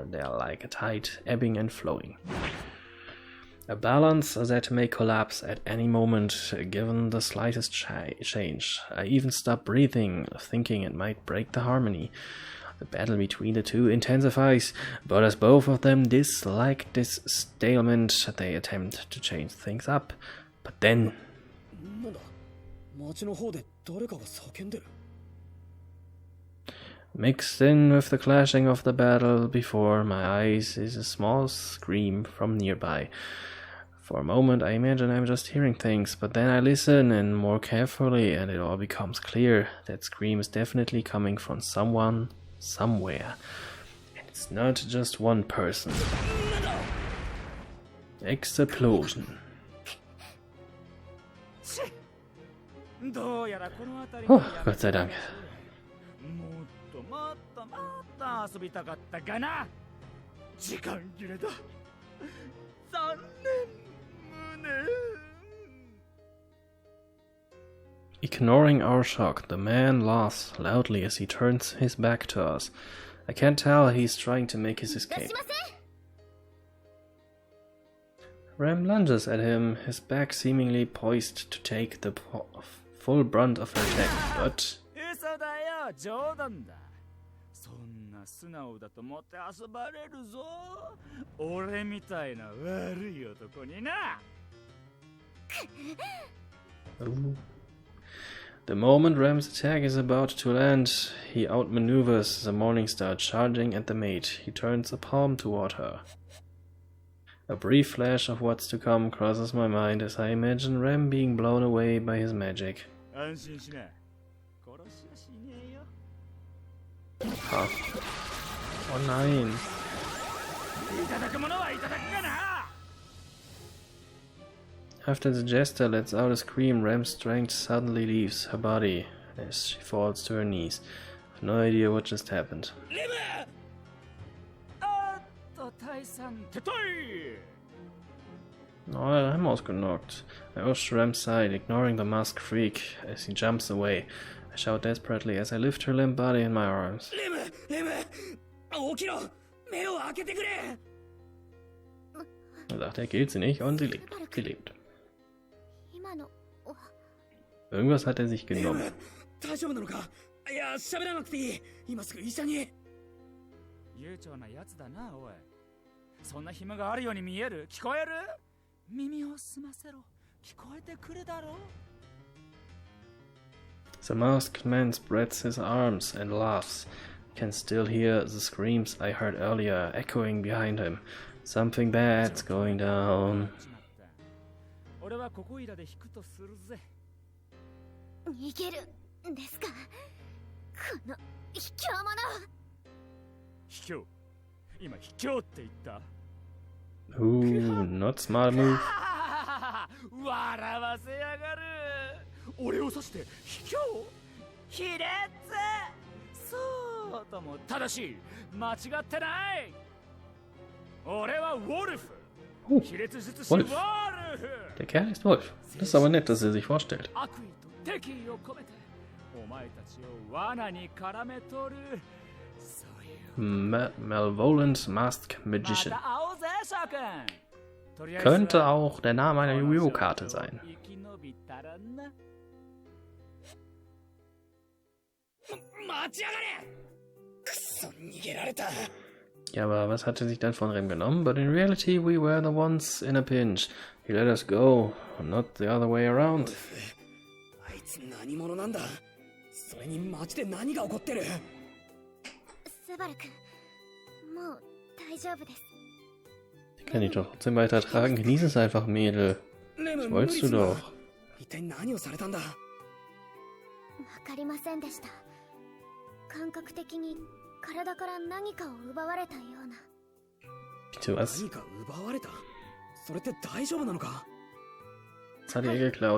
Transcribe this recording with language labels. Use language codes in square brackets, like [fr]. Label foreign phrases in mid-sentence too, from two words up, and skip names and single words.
[en] They are like a tide, ebbing and flowing. A balance that may collapse at any moment, given the slightest change. I even stop breathing, thinking it might break the harmony. The battle between the two intensifies, but as both of them dislike this stalemate, they attempt to change things up. But then... [ja] なんだ、街の方で誰かが叫んでる。 [en] Mixed in with the clashing of the battle before my eyes is a small scream from nearby. For a moment I imagine I'm just hearing things, but then I listen and more carefully and it all becomes clear. That scream is definitely coming from someone, somewhere. And it's not just one person. [de] Explosion. Oh, Gott sei Dank. [ja] もっと遊びたかったがな。時間切れだ。残念無念。 [en] Ignoring our shock, the man laughs loudly as he turns his back to us. I can't tell he's trying to make his escape. Rem lunges at him, his back seemingly poised to take the full brunt of her attack, but... [ja] 嘘だよ、冗談だ。そんな素直だと思って遊ばれるぞ。俺みたいな悪い男にな。 Ooh. [en] The moment Rem's attack is about to land, he outmaneuvers the Morningstar, charging at the mate. He turns a palm toward her. A brief flash of what's to come crosses my mind as I imagine Rem being blown away by his magic. [de] Huh. Oh nein. [en] After the jester lets out a scream, Rem's strength suddenly leaves her body. as she falls to her knees. I've no idea what just happened. 大さんてとい Oh, I'm ausgenockt. I rush to Rem's side, ignoring the masked freak as he jumps away. I shout desperately as I lift her limp body in my arms. [ja] レム起きろ目を開けてくれ [de] Er sagt, er killt sie nicht und sie lebt. Sie lebt. [ja] 今のは [de] Irgendwas hat er sich genommen. [ja] 大丈夫なのかいや喋らなくていい今すぐ医者に悠長なやつだなおいそんな暇があるように見える聞こえる耳を澄ませろ聞こえてくるだろ [en] The masked man spreads his arms and laughs. I can still hear the screams I heard earlier echoing behind him. Something bad's going down. [ja] 俺はここいらで引くとするぜ逃げるんですかこの卑怯者卑怯今卑怯って言った [en] Ooh, not smart move. [ja] 笑わせやがる俺を指して卑怯卑劣そうとも正しい間違ってない俺はウォルフ Oh, 卑劣術師ウォル Wolf. フ [de] Der Kerl ist Wolf. Das ist aber nett, dass er sich vorstellt. [ja] 悪意と敵意を込めてお前たちを罠に絡めとるそういう [en] Malevolent Masked [ja] ま [en] Magician. [ja] た会おうぜ諸君とりあえず [de] Könnte auch der Name einer Yu-Gi-Oh-Karte sein. [ja] 生き延びたらな待ちやがれくそ逃げられた [de] Ja, aber was hat er sich dann von Rem genommen? [en] But in reality, we were the ones in a pinch. He let us go, not the other way around. [ja] あいつ何者なんだそれに街で何が起こってるスバル君もう大丈夫です [de] Ich kann dich doch trotzdem weiter tragen. Genieß es einfach, Mädel. [ja] レム [de] Das wolltest du [ja] 無理すんな [de] doch. [ja] 一体何をされたんだわかりませんでした感覚的に体から何かを奪われたような [de] Bitte was? [ja] 何か奪われたそれって大丈夫なのか [de] Was hat er geklaut?